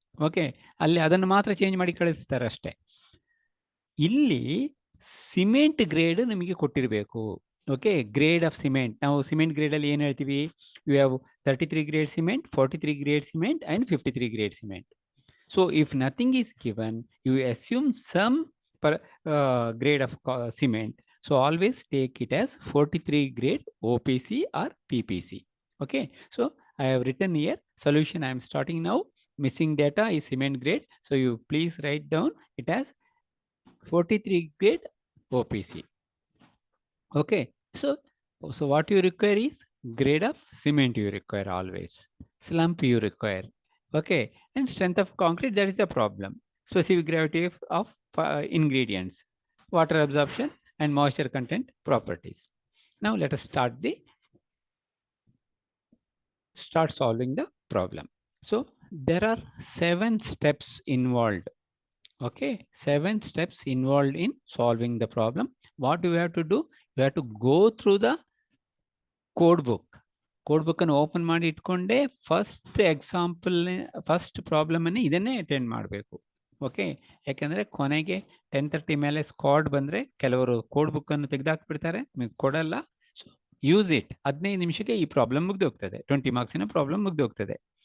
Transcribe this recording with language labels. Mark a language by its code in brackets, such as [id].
[kn] Okay, ಅಲ್ಲಿ ಅದನ್ನು ಮಾತ್ರ ಚೇಂಜ್ ಮಾಡಿ ಕಳಿಸ್ತಾರೆ ಅಷ್ಟೇ. ಇಲ್ಲಿ ಸಿಮೆಂಟ್ ಗ್ರೇಡ್ ನಿಮಗೆ ಕೊಟ್ಟಿರಬೇಕು. [en] Okay, grade of cement. [kn] ನಾವು ಸಿಮೆಂಟ್ ಗ್ರೇಡಲ್ಲಿ ಏನು ಹೇಳ್ತೀವಿ? [en] You have 33 grade cement, 43 grade cement and 53 grade cement. So if nothing is given, you assume some grade of cement. So always take it as 43 grade OPC or PPC. Okay, so I have written here solution. I am starting now. Missing data is cement grade, so you please write down it as 43 grade OPC. Okay, so what you require is grade of cement you require always, slump you require. Okay, and strength of concrete, that is the problem. Specific gravity of ingredients, water absorption and moisture content properties. Now let us start solving the problem. So there are 7 steps involved. Okay, 7 steps involved in solving the problem. What do you have to do? You have to go through the code book. [kn] Code book ಅನ್ನು open ಮಾಡಿ ಇಟ್ಕೊಂಡೆ first example, first problem ಅನ್ನು ಇದನ್ನೇ attend ಮಾಡಬೇಕು. Okay, ಯಾಕಂದ್ರೆ ಕೊನೆಗೆ 10:30 ಮೇಲೆ squad ಬಂದ್ರೆ ಕೆಲವರು ಕೋಡ್ ಬುಕ್ ಅನ್ನು ತೆಗೆದಾಕ್ಬಿಡ್ತಾರೆ, ನಿಮಗೆ ಕೊಡಲ್ಲ. [en] So use it. [kn] 15 ನಿಮಿಷಕ್ಕೆ ಈ ಪ್ರಾಬ್ಲಮ್ ಮುಗ್ದು ಹೋಗ್ತದೆ, 20 ಮಾರ್ಕ್ಸಿನ ಪ್ರಾಬ್ಲಮ್ ಮುಗ್ದು ಹೋಗ್ತದೆ.